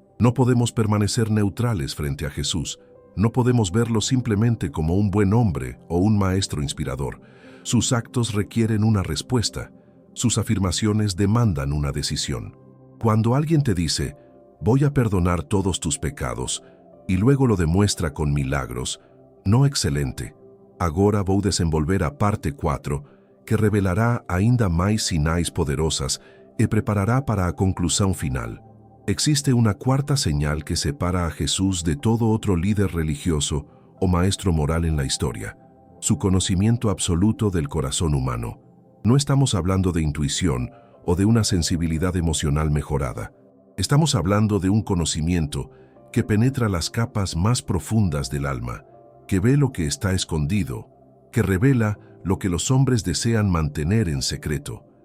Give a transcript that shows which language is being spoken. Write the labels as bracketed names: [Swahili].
[Spanish] No podemos permanecer neutrales frente a Jesús. No podemos verlo simplemente como un buen hombre o un maestro inspirador. Sus actos requieren una respuesta. Sus afirmaciones demandan una decisión. Cuando alguien te dice: «Voy a perdonar todos tus pecados», y luego lo demuestra con milagros, no excelente. [Portuguese] Agora vou desenvolver a parte 4, que revelará ainda mais sinais poderosas e preparará para a conclusão final. [Spanish] Existe una cuarta señal que separa a Jesús de todo otro líder religioso o maestro moral en la historia: su conocimiento absoluto del corazón humano. No estamos hablando de intuición o de una sensibilidad emocional mejorada. Estamos hablando de un conocimiento que penetra las capas más profundas del alma, que ve lo que está escondido, que revela lo que los hombres desean mantener en secreto.